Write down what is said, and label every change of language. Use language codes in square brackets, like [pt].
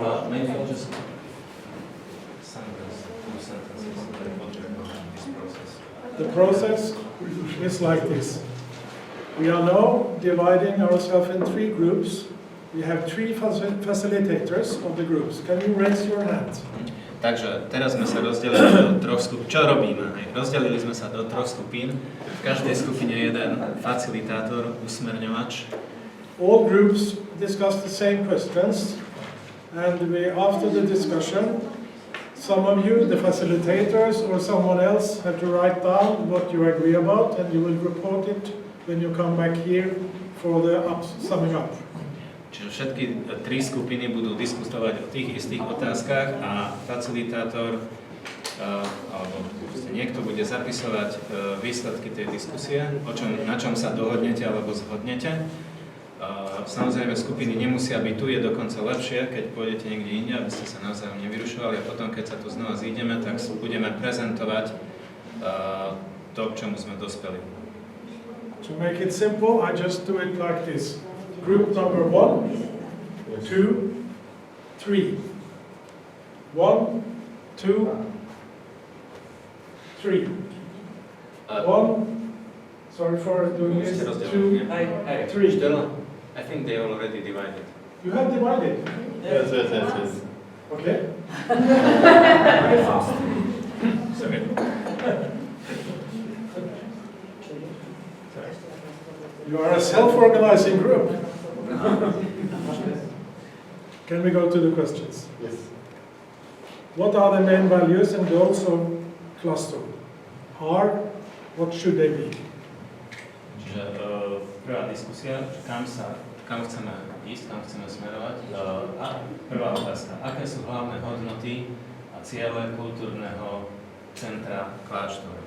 [en] Maybe just sentence, 2 sentences this process. The process is like this. We are now dividing ourselves in 3 groups. We have 3 facilitators of the groups. Can you raise your hand? [sk] Takže teraz sme sa rozdelili do 3 skupín. Čo robíme? Rozdelili sme sa do 3 skupín. V každej skupine jeden facilitátor, usmerňovač. [en] All groups discuss the same questions, and after the discussion, some of you, the facilitators, or someone else, have to write down what you agree about, and you will report it when you come back here for the summing up. [sk] Čiže všetky 3 skupiny budú diskutovať o tých istých otázkach a facilitátor alebo niekto bude zapisovať výsledky tej diskusie, na čom sa dohodnete alebo zhodnete. Samozrejme, skupiny nemusia byť tu, je dokonca lepšie, keď pôjdete niekde inde, aby ste sa navzájom nevyrušovali a potom, keď sa tu znova zídeme, tak budeme prezentovať to, k čomu sme dospeli. [en] To make it simple, I just do it like this. Group number 1, 2, 3. 1, 2, 3. 1, sorry for doing this, 2, 3. I think they already divided. You have divided? Yes. Okay. Very fast. Sorry. You are a self-organizing group. Can we go to the questions? Yes. What are the main values and goals of cluster are, what should they be? [sk] Čiže prvá diskusia, kam chceme ísť, kam chceme smerovať. A prvá otázka, aké sú hlavné hodnoty a ciele kultúrneho centra Kláštor?